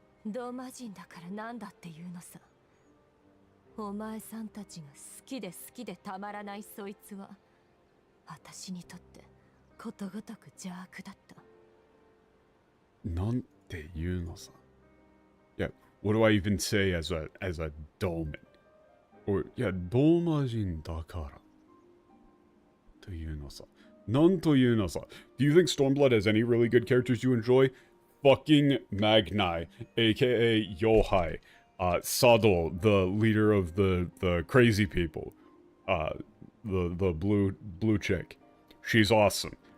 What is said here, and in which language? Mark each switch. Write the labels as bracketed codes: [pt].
[ja] ドーマ人だからなんだっていうのさ。お前さんたちが好きで好きでたまらないそいつは、私にとってことごとく邪悪だった。なんていうのさ。 [en] Yeah, what do I even say as a Doman? [ja] Or, yeah, ドーマ人だから。というのさ。なんというのさ。 [en] Do you think Stormblood has any really good characters you enjoy? Fucking Magnai, aka Yohai. Sado, the leader of the crazy people. The blue chick. She's awesome.